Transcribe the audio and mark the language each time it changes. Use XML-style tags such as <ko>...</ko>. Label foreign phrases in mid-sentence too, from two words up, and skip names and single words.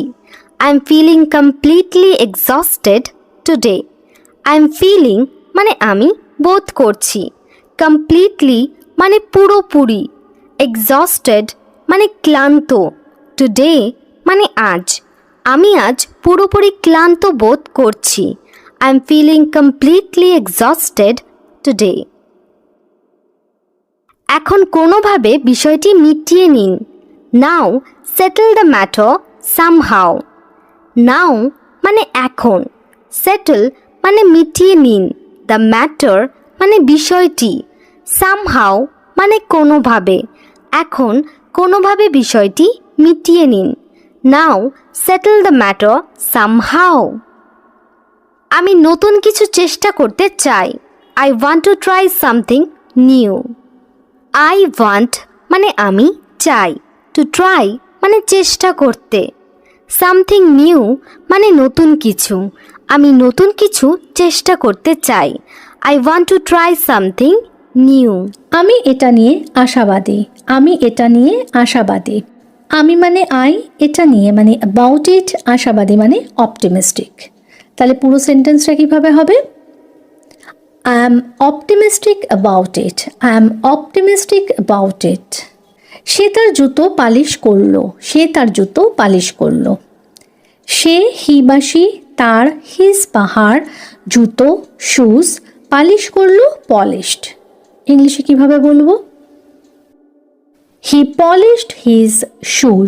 <en>I am feeling completely exhausted today. I am feeling</en> <bn>মানে আমি বোধ করছি। Completely মানে পুরোপুরি। Exhausted মানে ক্লান্ত। Today মানে আজ। আমি আজ পুরোপুরি ক্লান্ত বোধ করছি।</bn> <en>I am feeling completely exhausted today.</en> <bn>এখন কোনোভাবে বিষয়টি মিটিয়ে নিন।</bn> <en>Now settle the matter somehow.</en> <bn>Now মানে এখন। Settle মানে মিটিয়ে নিন।</bn> <en>The matter</en> <bn>মানে বিষয়টি। Somehow মানে কোনোভাবে। এখন কোনোভাবে বিষয়টি মিটিয়ে নিন।</bn> <en>Now settle the matter somehow.</en> <bn>আমি নতুন কিছু চেষ্টা করতে চাই।</bn> <en>I want to try something new. I want</en> <bn>মানে আমি চাই।</bn> <en>To try</en> <bn>মানে চেষ্টা করতে।</bn> <en>Something new</en> <bn>মানে নতুন কিছু। আমি নতুন কিছু চেষ্টা করতে চাই।</bn> <en>I want to try something new.</en> <bn>আমি এটা নিয়ে আশাবাদী। আমি এটা নিয়ে আশাবাদী। আমি মানে আই, এটা নিয়ে মানে</bn> <en>about it,</en> <bn>আশাবাদী মানে অপটিমিস্টিক। তাহলে পুরো সেন্টেন্সটা কীভাবে হবে?</bn> <en>I am optimistic about it. I am optimistic about it.</en> <bn>সে তার জুতো পালিশ করলো। সে তার জুতো পালিশ করলো। সে হিবাসী তার হিজ পাহাড় জুতো শুজ পালিশ করলো পলিশড। ইংলিশে কিভাবে বলবো?</bn> <en>he polished his shoes.</en>